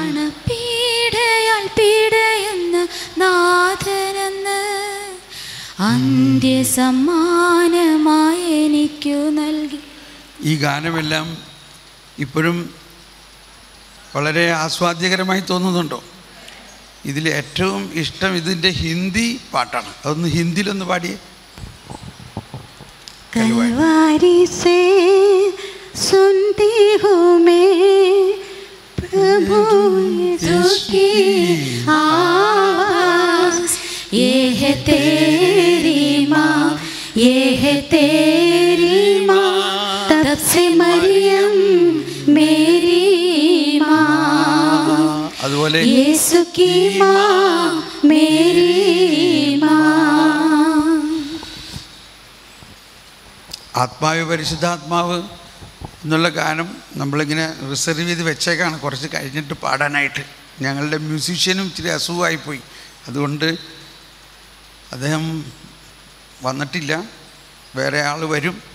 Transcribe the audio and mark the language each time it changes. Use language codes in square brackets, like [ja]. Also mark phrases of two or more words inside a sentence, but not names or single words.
[ml] പീഡയാൽ പീഡയെന്ന നാഥനെന്ന് അന്ത്യസമ്മാനമായി എനിക്കു നൽകി. ഈ ഗാനമെല്ലാം ഇപ്പോഴും വളരെ ആസ്വാദ്യകരമായി തോന്നുന്നുണ്ടോ? ഇതിൽ ഏറ്റവും ഇഷ്ടം ഇതിൻ്റെ ഹിന്ദി പാട്ടാണ്. അതൊന്ന് ഹിന്ദിയിലൊന്ന് പാടിയേ. [hi] कलवारी से सुनती हूँ मैं प्रभु यीशु की आवाज़, ये है तेरी माँ, ये है तेरी माँ, तब से मरियम मेरी माँ, [ml] അതുപോലെ [hi] यीशु की माँ मेरी माँ. [ml] ആത്മാവ് പരിശുദ്ധാത്മാവ് എന്നുള്ള ഗാനം നമ്മളിങ്ങനെ റിസർവ് ചെയ്ത് വെച്ചേക്കാണ് കുറച്ച് കഴിഞ്ഞിട്ട് പാടാനായിട്ട്. ഞങ്ങളുടെ മ്യൂസീഷ്യനും ഇച്ചിരി അസുഖമായിപ്പോയി, അതുകൊണ്ട് അദ്ദേഹം വന്നിട്ടില്ല, വേറെ ആൾ വരും.